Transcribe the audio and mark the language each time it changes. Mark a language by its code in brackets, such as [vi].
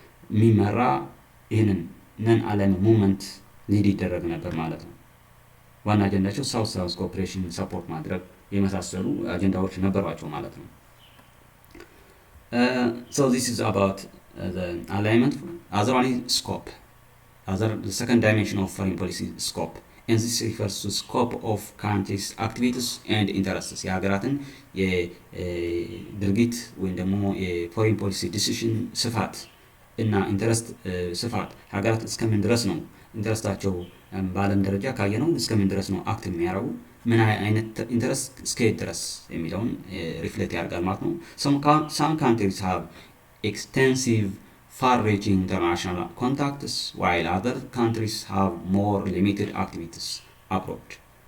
[am] የሚመራ ይህንን ነን አላይመንት ሙቭመንት ሊድ ይደረግ ነበር ማለት ነው። ዋና አጀንዳቸው ሳውዝ ኮኦፕሬሽን ሰፖርት ማድረግ የመሳሰሉ አጀንዳዎች ነበሯቸው ማለት ነው። [en] So this is about the alignment. Other one is scope. The second dimension of foreign policy is scope. And this refers to scope of countries' activities and interests. [am] የሀገራትን የድርጊት ወይም ደግሞ የፎሬን ፖሊሲ ዲሲሽን ስፋት እና ኢንተረስት ስፋት ሀገራት እስከምን ድረስ ነው ኢንተረስታቸው በዓለም ደረጃ ካየነው እስከምን ድረስ ነው አክት የሚያደርጉ ምን አይነት ኢንተረስት እስከየት ድረስ የሚለውን ሪፍሌክት ያደርጋል ማለት ነው። [en] some countries have extensive far-reaching international contacts while other countries have more limited activities abroad.